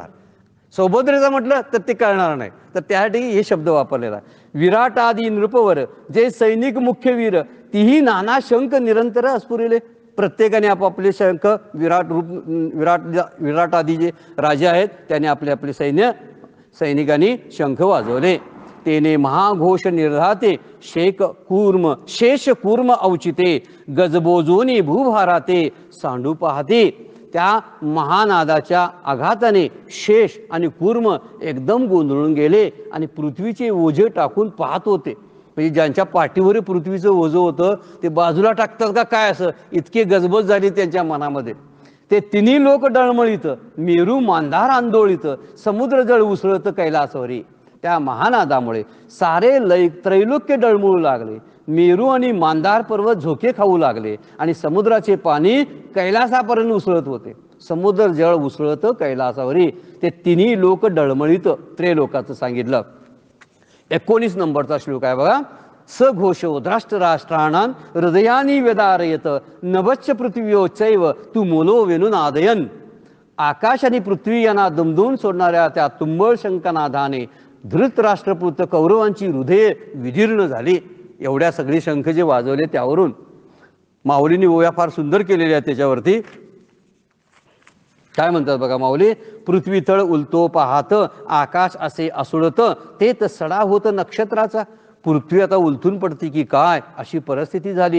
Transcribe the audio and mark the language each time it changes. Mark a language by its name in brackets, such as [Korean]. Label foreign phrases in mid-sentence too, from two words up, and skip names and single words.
[Marathi] सौभद्रेचं म्हटलं तर ते कळणार नाही, तर त्यासाठी हे शब्द वापरलेला आहे. विराट आदी नृपवर जे सैनिक मुख्य वीर, तीही नाना शंख निरंतर अस्फुरिले. प्रत्येकाने आपापले शंख, विराट आदी जे राजे आहेत त्यांनी आपले आपले सैनिकांनी शंख वाजवले. तेने महाघोष निर्धाते शेष कूर्म औचिते, गजबोजोनी भूभाराते सांडू पाहते. त्या महानादाच्या आघाताने शेष आणि कूर्म एकदम गोंधळून गेले आणि पृथ्वीचे ओझे टाकून पाहत होते. म्हणजे ज्यांच्या पाठीवर पृथ्वीचं ओझं होतं ते बाजूला टाकतात का काय, असं इतके गजबज झाली त्यांच्या मनामध्ये. ते तिन्ही लोक डळमळीत, मेरू मांधार आंदोळीत, समुद्र जळ उसळत कैलासवरी. त्या महानादामुळे सारे त्रैलोक्य डळमळू लागले. मेरू आणि मांधार पर्वत झोके खाऊ लागले आणि समुद्राचे पाणी कैलासापर्यंत उसळत होते. समुद्र जळ उसळत कैलासावरी. ते तिन्ही लोक डळमळीत, त्रैलोकाचं सांगितलं. 19 नंबरचा श्लोक आहे बघा. [Sanskrit] सघोषो राष्ट्राणां हृदयानी व्यदारयत, नभच्च पृथ्वीयोच्चैव तू मोलो वेणुनादयन. [Marathi] आकाश आणि पृथ्वी यांना दुमदून सोडणाऱ्या त्या तुंबळ शंखनादाने धृतराष्ट्रपुत्र कौरवांची हृदये विदीर्ण झाली. एवढ्या सगळी शंख जे वाजवले त्यावरून माऊलींनी ओव्या फार सुंदर केलेल्या आहेत. त्याच्यावरती काय म्हणतात बघा माऊली. पृथ्वी तळ उलतो पाहात, आकाश असे असुळत, तेच सडा होत नक्षत्राचा. पृथ्वी आता उलथून पडते की काय अशी परिस्थिती झाली.